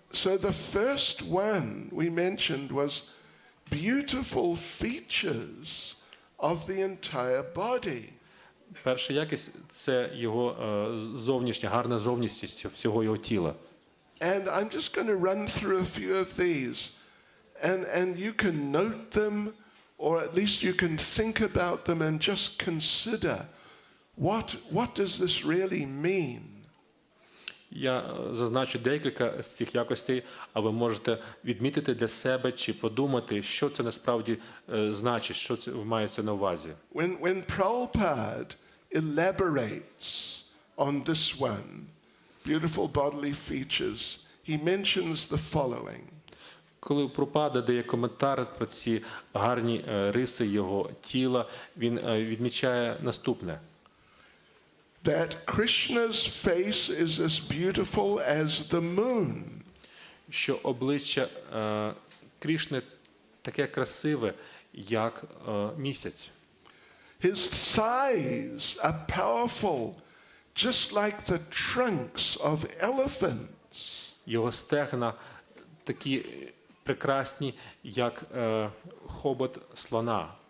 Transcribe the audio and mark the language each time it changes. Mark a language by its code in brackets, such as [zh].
[en] So the first one we mentioned was beautiful features of the entire body. [uk] Перша якість – це його зовнішня, гарна зовнішність всього його тіла. [en] And I'm just going to run through a few of these, and you can note them, or at least you can think about them and just consider what does this really mean. [uk] Я зазначу декілька з цих якостей, а ви можете відмітити для себе чи подумати, що це насправді значить, що це мається на увазі. [en] When Prabhupada elaborates on this one, beautiful bodily features, he mentions the following. [uk] Коли Прабхупада дає коментар про ці гарні риси його тіла, він відмічає наступне. [en] That Krishna's face is as beautiful as the moon. [uk] Що обличчя Крішни таке красиве, як місяць. [en] His thighs are powerful, just like the trunks of elephants. [uk] Його стегна такі прекрасні, як хобот слона.